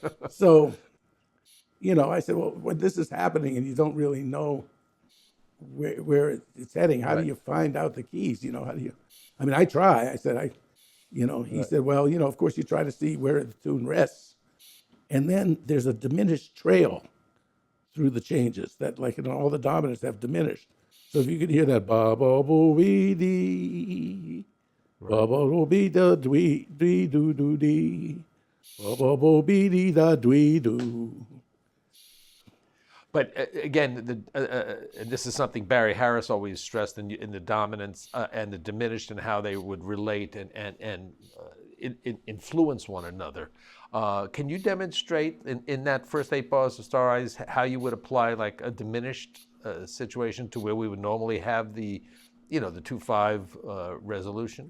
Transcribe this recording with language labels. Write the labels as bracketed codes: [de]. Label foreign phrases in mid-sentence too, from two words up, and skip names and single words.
[en] So, I said, well, when this is happening and you don't really know where it's heading, how do you find out the keys? How do you, I try. I said, he said, well, of course you try to see where the tune rests. And then there's a diminished trail through the changes that, like, all the dominants have diminished. So if you could hear that ba ba bo wee dee, ba ba bo be da dwee dee doo doo dee, ba ba bo be dee da dwee doo. But again, this is something Barry Harris always stressed in the dominance and the diminished and how they would relate and influence one another. Can you demonstrate in that first 8 bars of Star Eyes how you would apply like a diminished situation to where we would normally have the 2/5 resolution?